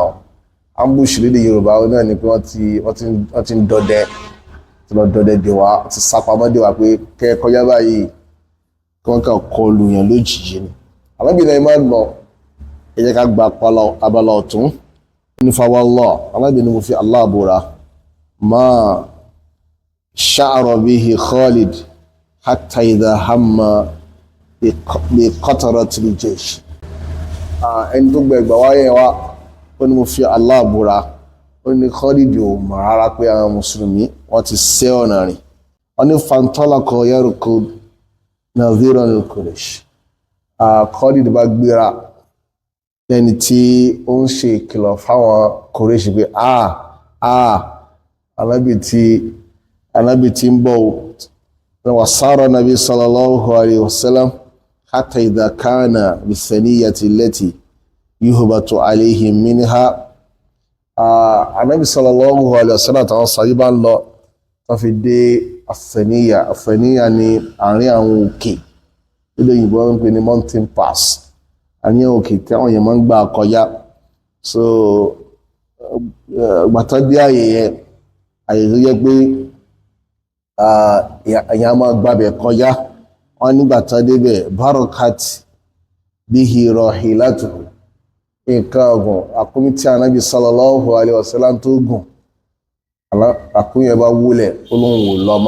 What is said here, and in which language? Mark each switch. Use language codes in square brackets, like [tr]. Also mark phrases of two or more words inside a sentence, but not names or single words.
[yo] Ambush lédè Yorùbá náà ni pé wọ́n ti ń dọdẹ, tí lọ dọdẹ dè wá, ti sápamọ́ dè wá pé kẹ́ kọjá báyìí kí wọ́n kàn kọlù yàn lójijì ni. Ànábì náà máa lọ, ẹ jẹ́ ká gba abala ọ̀tún. Ní [ar] فوالله, [yo] Ànábì ni mo fi Allah búra, [ar] ما شعر به خالد حتى إذا هم بقترة الجيش. [yo] Ẹni tó gbẹ̀gbà wáyé wa, ó ní mo fi Allah búra, ó ní Khalid ò mọ̀ rárá pé àwọn mùsùlùmí wọ́n ti ṣẹ́ ọ̀nà rìn. [ar] Wọ́n ní فانطلق يركض نذيرا لقريش. [yo] Khalid bá gbéra lẹ́ni tí ó ń ṣe ìkìlọ̀ fáwọn Quraysh pé Ànábì tí ń bọ̀ [ar] وسار النبي صلى الله عليه وسلم حتى إذا كان بالثنية التي يهبط عليهم منها. [yo] Ànábì [ar] صلى الله عليه وسلم [yo] àtàwọn sàbí bá ń lọ tó fi dé àfẹ̀níyà ní àárín àwọn òkè nílò òyìnbó ń pè ní [en] mountain pass, [yo] àárín àwọn òkè tí àwọn èèyàn máa ń gbà kọjá. So gbàtọ́ dé àyè tó yẹ pé èèyàn máa gbàbẹ̀ kọjá, wọ́n nígbà tó débẹ̀ [ar] بركت به راحلته, [yo] nǹkan ọ̀gùn àkúmí tí Ànábì [ar] صلى الله عليه وسلم [yo] tó gùn, àkúmí ẹ bá wúlẹ̀ olóhùn wò lọ́mọ.